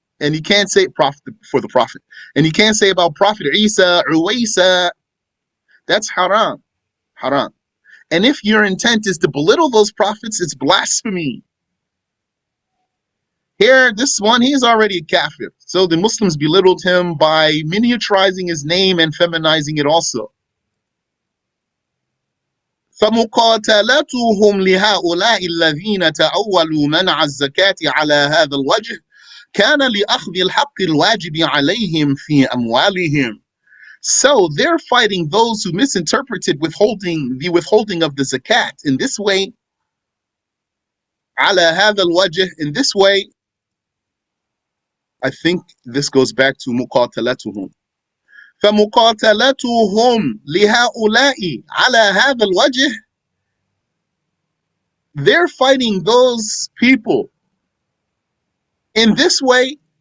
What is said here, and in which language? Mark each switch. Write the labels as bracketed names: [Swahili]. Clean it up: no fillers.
[English] And you can't say prophet for the prophet. And you can't say about Prophet Isa, Uwaisa, that's haram. Haram. And if your intent is to belittle those prophets, it's blasphemy. Here, this one, he's already a kafir. So the Muslims belittled him by miniaturizing his name and feminizing it also. [Arabic] فمقاتلتهم لهؤلاء الذين تأولوا منع الزكاة على هذا الوجه كان لأخذ الحق الواجب عليهم في أموالهم. [English] So they're fighting those who misinterpreted the withholding of the zakat in this way. [Arabic] على هذا الوجه, [English] in this way. I think this goes back to مقاتلتهم. [Arabic] فمقاتلتهم لهؤلاء على هذا الوجه, [English] they're fighting those people in this way.